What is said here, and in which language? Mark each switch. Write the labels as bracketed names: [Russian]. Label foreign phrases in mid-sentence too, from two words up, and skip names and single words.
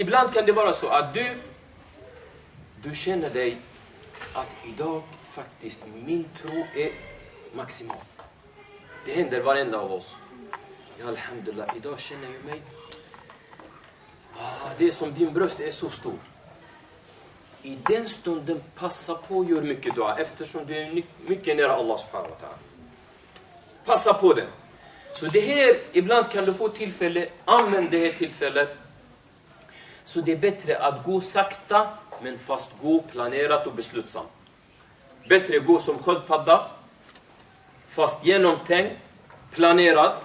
[Swedish] Ibland kan det vara så att du känner dig att idag faktiskt min tro är maximal. Det händer varenda av oss. Ja, alhamdulillah, idag känner jag mig. Det är som din bröst är så stor. I den stunden passa på att göra mycket dua. Eftersom du är mycket nära Allah [Arabic] سبحانه وتعالى. [Swedish] Passa på den. Så det här, ibland kan du få tillfälle. Använd det här tillfället. Så det är bättre att gå sakta. Men fast gå planerat och beslutsamt. Bättre gå som sköldpadda. Fast genomtänkt. Planerat.